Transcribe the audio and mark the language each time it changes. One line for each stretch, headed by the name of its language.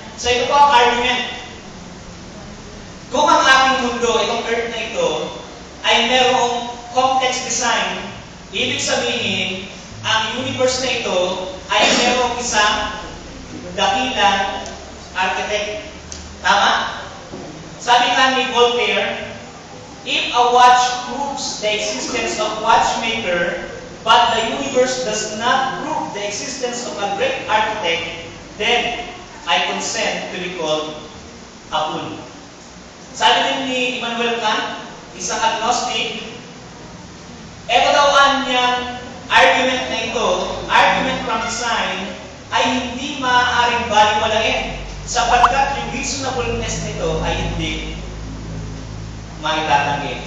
Filipino: So ito po ang argument. Kung ang ating mundo, itong earth na ito, ay merong complex design, ibig sabihin, ang universe na ito ay merong isang dakilang architect. Tama? Sabi nga ni Voltaire,
English: if a watch proves the existence of watchmaker, but the universe does not prove the existence of a great architect, then I consent to be called a fool.
Filipino: Sabi din ni Immanuel Kant, isang agnostic, ito daw ang niyang argument na ito, argument from design, ay hindi maaaring baliwalain sapagkat yung reasonableness nito ay hindi maitatanggi.